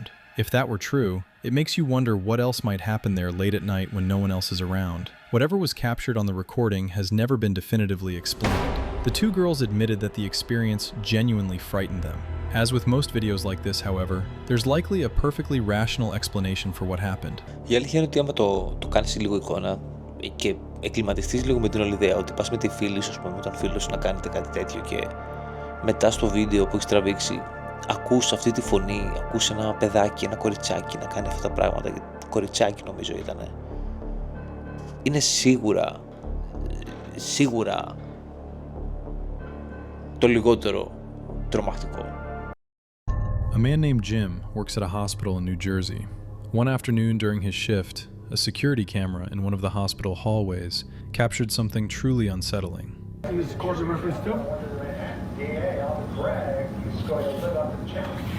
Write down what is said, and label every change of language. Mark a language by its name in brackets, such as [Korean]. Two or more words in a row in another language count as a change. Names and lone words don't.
[English] If that were true, it makes you wonder what else might happen there late at night when no one else is around. Whatever was captured on the recording has never been definitively explained. The two girls admitted that the experience genuinely frightened them. As with most videos like this, however, there's likely a perfectly rational explanation for what happened. [Greek] Η αλήθεια είναι ότι άμα το κάνεις λίγο εικόνα και εκκληματιστείς λίγο με την όλη ιδέα ότι πας με τη φίλη σου, με τον φίλο σου να κάνετε κάτι τέτοιο και μετά στο βίντεο που έχεις τραβήξει ακούς αυτή τη φωνή, ακούς ένα παιδάκι, ένα κοριτσάκι να κάνει αυτά τα πράγματα, κοριτσάκι νομίζω ήτανε, είναι σίγουρα το λιγότερο τρομακτικό. [English] A man named Jim works at a hospital in New Jersey. One afternoon during his shift, a security camera in one of the hospital hallways captured something truly unsettling. This course of reference too? Yeah, on the drag, he's going to live up the chain.